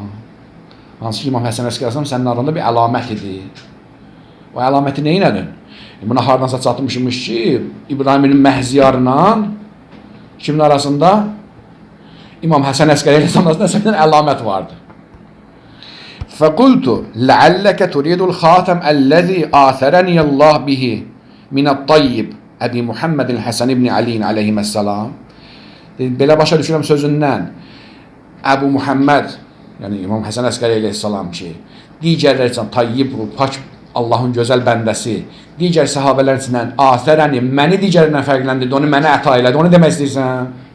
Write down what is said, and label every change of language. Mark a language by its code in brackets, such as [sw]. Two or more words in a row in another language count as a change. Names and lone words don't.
[az] Hansı ki, İmam Həsən Əskəri sənin aranda bir əlamət idi. O əlaməti neynədin? Buna hardansa çatmışmış ki, İbrahim ibn Məhziyarla kimin arasında? İmam Həsən Əskəri arasında sənin əlamət vardı. [ar] فقلت لعلك تريد الخاتم الذي آثرني الله به من الطيب Əbi Muhammed Həsən ibn Ali aleyhisselam. [az] Belə başa düşürəm sözündən Əbu Muhammed, yəni İmam Həsən Əskəri aleyhisselam ki, digərlər üçün tayyib, pak Allahın gözəl bəndəsi, digər səhabələr içindən Athərəni, məni digərindən fərqləndirdi, onu mənə əta elədi, onu demək istəyirsən?